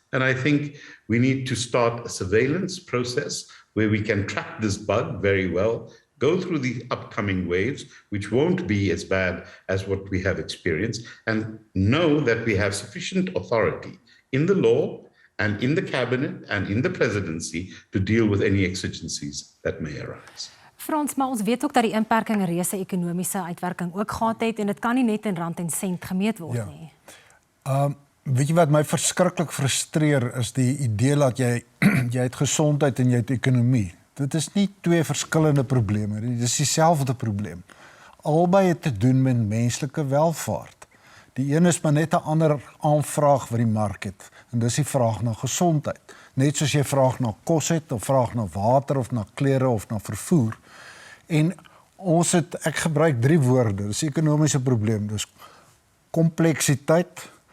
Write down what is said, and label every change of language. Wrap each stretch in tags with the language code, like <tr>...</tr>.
<en>And I think we need to start a surveillance process where we can track this bug very well, go through the upcoming waves, which won't be as bad as what we have experienced, and know that we have sufficient authority in the law and in the cabinet and in the presidency to deal with any exigencies that may arise.</en> <af>Frans, maar ons weet ook dat die inperking 'n reuse ekonomiese uitwerking ook gehad het en dit kan nie net in rand en sent gemeet word nie. Weet jy wat my verskriklik frustreer is die idee dat jy het gesondheid en jy het ekonomie. Dit is nie twee verskillende probleme nie, dit is dieselfde probleem. Albei het te doen met menslike welvaart. Die een is maar net 'n ander aanvraag wat die mark het, en dis die vraag na gesondheid. Net soos jy vraag na kos het, of vraag na water, of na klere, of na vervoer. En ek gebruik 3 woorde, dis 'n ekonomiese probleem, dis kompleksiteit,</af>